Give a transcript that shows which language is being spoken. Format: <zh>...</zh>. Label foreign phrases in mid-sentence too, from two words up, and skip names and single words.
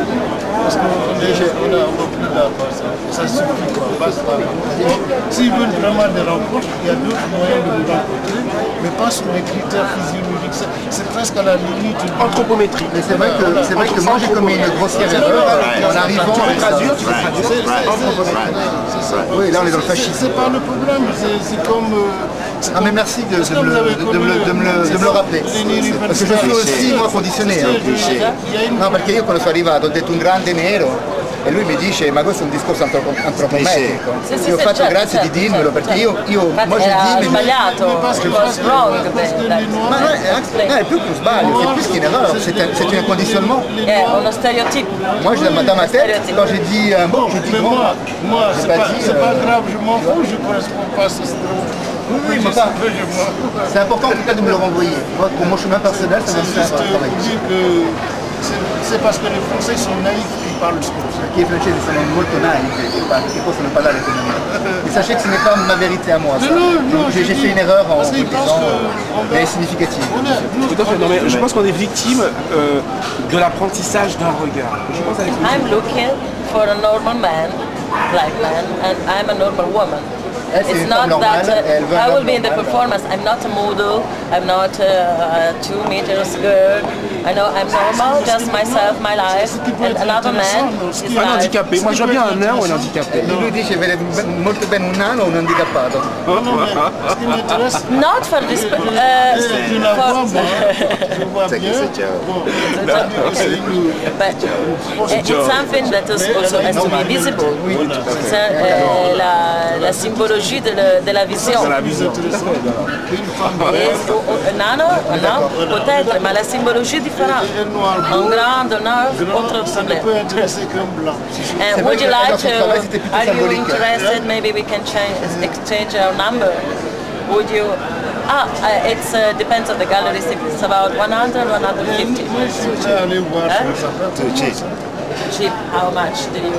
<fr>Parce qu'on ne veut plus d'accord. Ça suffit quoi. Basta. S'ils veulent vraiment des rencontres, il y a d'autres moyens de nous rencontrer, mais pas sur les critères physiologiques. C'est presque à la limite anthropométrie. Mais c'est vrai que moi j'ai commis une grossière erreur en arrivant à traduire. Oui, là on est dans le fascisme. C'est pas le problème, c'est comme... Ah mais merci de me le rappeler. Parce que je suis aussi moi conditionné.</fr> <it>No, perché io quando sono arrivato ho detto un grande nero e lui mi dice ma questo è un discorso antropometrico. Io ho fatto grazie di dirmelo perché io</it> <fr>moi je dis</fr> <it>sbagliato,</it> <en>was wrong.</en> <it>Ma non è più che un sbaglio,</it> <fr>c'est plus qu'une erreur, c'est un conditionnement.</fr> <it>È uno stereotipo.</it> <fr>Moi dans ma tête, quand j'ai dit un mot, j'ai dit mais moi c'est pas grave, je m'en fous, je ne correspond pas à ce stéréotype. Oui, mais c'est important en tout cas de me le renvoyer. Moi, pour mon chemin personnel, ça m'a fait un travail. C'est parce que les Français sont naïfs qu'ils parlent ce comme ça.</fr> <it>Perché i francesi sono molto naivi che possono parlare come me.</it> <fr>Et sachez que ce n'est pas ma vérité à moi. J'ai fait une erreur en vous le disant, mais significative. Tout à fait. Non, mais je pense qu'on est victime de l'apprentissage d'un regard.</fr> <en>I'm looking for a normal man, black man, and I'm a normal woman. It's not that I will be in the performance. I'm not a model. I'm not a 2 meters girl. I know I'm normal, just myself, my life, and another man is</en> <fr>un handicapé. Moi, je vois bien un nain ou un handicapé.</fr> <it>Lui dice vede molto bene un nano o un handicappato.</it> <en>Not for this. But it's something that also has to be visible.</en> <fr>La symbologie de la vision. Non, peut-être, mais la symbologie différente. Un grand, un autre problème.</fr> <en>And would you like to, are you interested, maybe we can exchange our number? Would you, it depends on the gallery, it's about 100, 150. Too cheap. Cheap, how much do you...</en>